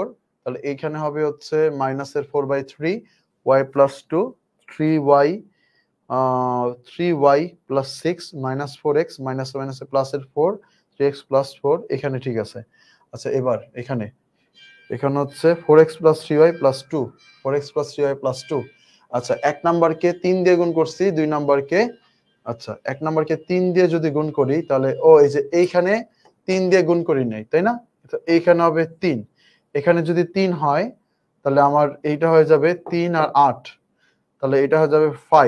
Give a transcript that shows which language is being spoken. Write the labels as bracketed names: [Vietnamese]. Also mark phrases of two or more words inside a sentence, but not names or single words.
[Bangla] তাহলে এইখানে হবে হচ্ছে মাইনাসের 4/3 y + 2 3y 3y + 6 -4x মাইনাসে প্লাসের 4 3x + 4। এখানে ঠিক আছে। আচ্ছা এবার এখানে হচ্ছে 4x + 3y + 2 4x + 3y + 2। আচ্ছা এক নাম্বারকে 3 দিয়ে গুণ করছি, দুই নাম্বারকে আচ্ছা এক নাম্বারকে 3 দিয়ে যদি গুণ করি তাহলে এই যে এইখানে 3 দিয়ে গুণ করি নাই, তাই না? তো এইখানে হবে 3, এখানে যদি 3 হয় তাহলে আমার এইটা হয়ে যাবে 3 আর 8, তাহলে এটা হয়ে যাবে 5।